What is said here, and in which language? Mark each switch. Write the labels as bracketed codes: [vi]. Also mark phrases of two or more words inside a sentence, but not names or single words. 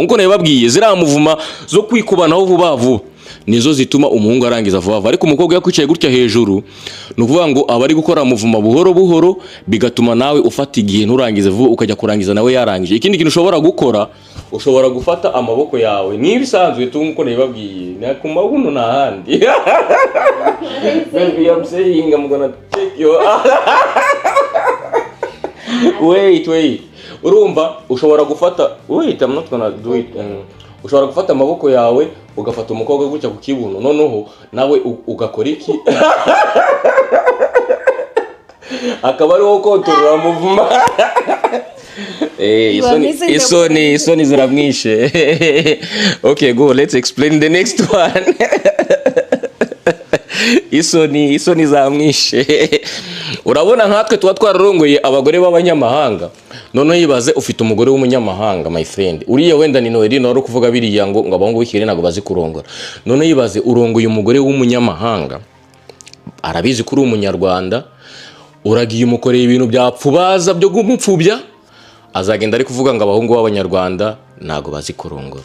[rw] Nkuko nabibabwiye zira muvuma zo kwikubanaho vuba nizo zituma umuhungu arangiza vuba. Ariko umukobwa yakwicaye gutya hejuru nukuvuga ngo abari gukora muvuma buhoro bigatuma nawe ufata igihe nturangize vuba ukajya kurangiza nawe yarangije. Ikindi kintu ushobora gukora ushobora gufata amaboko yawe nibisanzwe tunguko nabibabwiye na kumabuno na handi. [en] Baby, I'm saying I'm gonna take you. Wait. [rw] Urumva ushobora gufata [en] I'm not gonna do it. [rw] Ushobora gufata amaboko yawe ugafata umukobwa gutya ku kibuno noneho nawe ugakora iki akaba ari wo kontorora muvuma. Isoni ziramwishe. [en] Okay, go, let's explain the next one. [rw] Isoni zamwishe. Urabona nkatwe tuba twararongoye abagore b'abanyamahanga none yibaze ufite umugore w'umunyamahanga [en] my friend [rw] uriye wenda ni Noeli no kuvuga biriya ngo abahungu b'ikire nago bazi kurongora. None yibaze urongoye umugore w'umunyamahanga arabizi kuri umunyarwanda uragiye umukoreye ibintu byapfubaza byo gumupfubya azagenda ari kuvuga ngo abahungu b'abanyarwanda nago bazi kurongora.